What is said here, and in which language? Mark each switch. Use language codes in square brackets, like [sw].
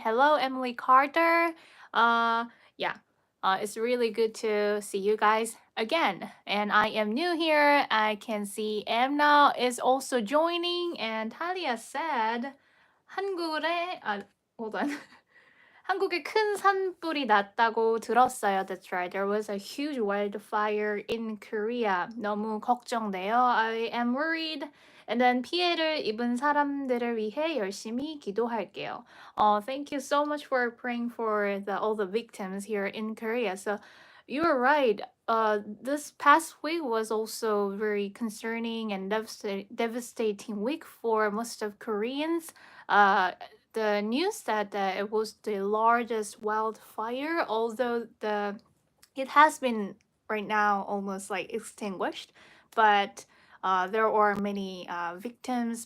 [en] Hello, Emily Carter. Yeah, it's really good to see you guys again. And I am new here. I can see Emna is also joining. And Talia said, 한국에, hold on. [ko] 한국에 큰 산불이 났다고 들었어요. [en] That's right. There was a huge wildfire in Korea. 너무 걱정돼요. I am worried. [ko] And then 피해를 입은 사람들을 위해 열심히 기도할게요. [en] Thank you so much for praying for all the victims here in Korea. So you're right. This past week was also very concerning and devastating week for most of Koreans. The news that it was the largest wildfire, although it has been right now almost like extinguished, but there are many victims.